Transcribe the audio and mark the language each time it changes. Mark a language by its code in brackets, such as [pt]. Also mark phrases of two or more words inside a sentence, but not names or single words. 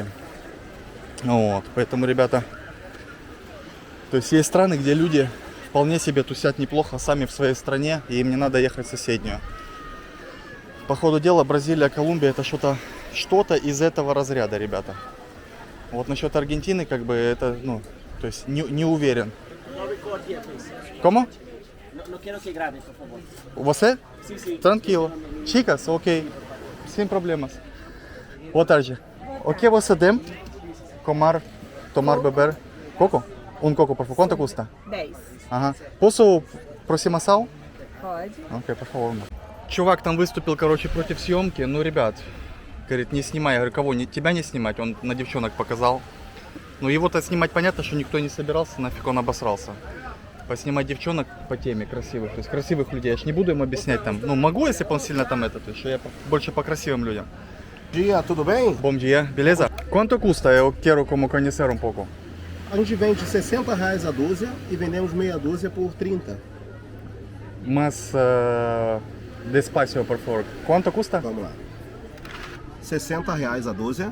[ru] Вот, поэтому, ребята, то есть есть страны, где люди вполне себе тусят неплохо сами в своей стране, и им не надо ехать в соседнюю. По ходу дела, Бразилия, Колумбия — это что-то из этого разряда, ребята. Вот насчет Аргентины, как бы, это, ну, то есть не уверен. [pt] Como? [es] No quiero que grabe, por favor. [pt] Você? Sim, sim. Tranquilo. Chicas, ok. Sem problemas. Boa tarde. O que você tem? Tomar, beber? Coco? Coco, por favor. Quanto custa? 10. Ага. Posso aproximação? Pode. Okay, por favor. [ru] Чувак там выступил, короче, против съемки. Ну, ребят, говорит, не снимай. Я говорю, кого? Тебя не снимать? Он на девчонок показал. Ну, его-то снимать понятно, что никто не собирался, нафиг он обосрался. Поснимать девчонок по теме красивых, то есть красивых людей. Я ж не буду им объяснять там. Ну, могу, если бы он сильно там то есть, что я больше по красивым людям. [pt] Dia, tudo bem? Bom dia, beleza? Quanto custa? Eu quero como conhecer um pouco. A gente vende R$60 a dúzia e vendemos meia dúzia por 30. Mas, despacio, por favor. Quanto custa? Vamos lá. R$60 a dúzia.